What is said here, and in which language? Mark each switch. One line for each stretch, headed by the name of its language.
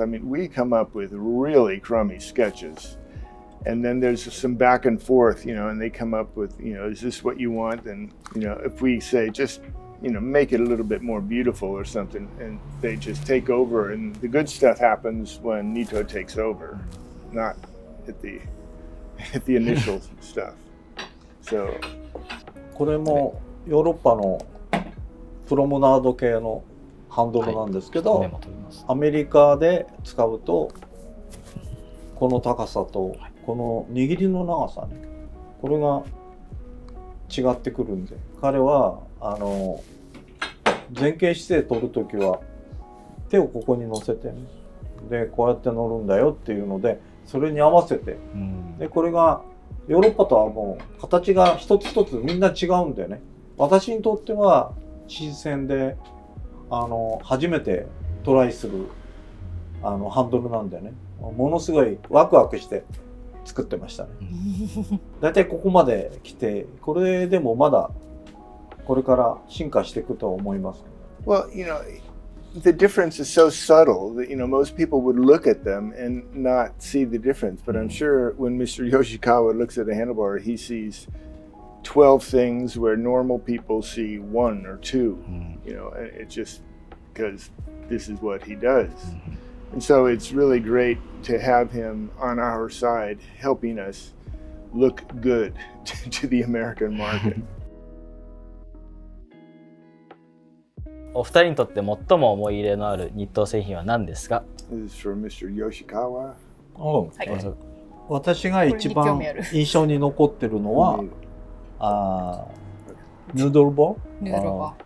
English: I mean, we come up with really crummy sketches. And then there's some back and forth, and they come up with, is this what you want? And, if we say just, make it a little bit more beautiful or something, and they just take over, and the good stuff happens when Nito takes over, not at the initial stuff. So
Japanese: これもヨーロッパのプロムナード系のハンドルなんですけど、メモ取ります。アメリカで使うとこの高さとこの握りの長さね、これが違ってくるんで、彼は前傾姿勢取るときは手をここに乗せてね、でこうやって乗るんだよっていうので、それに合わせて、でこれがヨーロッパとはもう形が一つ一つみんな違うんだよね。私にとっては新鮮で初めてトライするハンドルなんだよね。ものすごいワクワクして作ってましたね。だいたいここまで来て、これでもまだこれから進化していくと思います。
English: Well, the difference is so subtle that most people would look at them and not see the difference. But I'm sure when Mr. Yoshikawa looks at a handlebar, he sees 12 things where normal people see 1 or 2. And it's just because this is what he does. And so it's really great to have him on our side helping us look good to the American market.
Japanese: お二人にとって最も思い入れのあるニット製品は何ですか？
English: This is for Mr. Yoshikawa. はい
Japanese: 私が一番印象に残ってるのはヌードルバー。ヌードルバ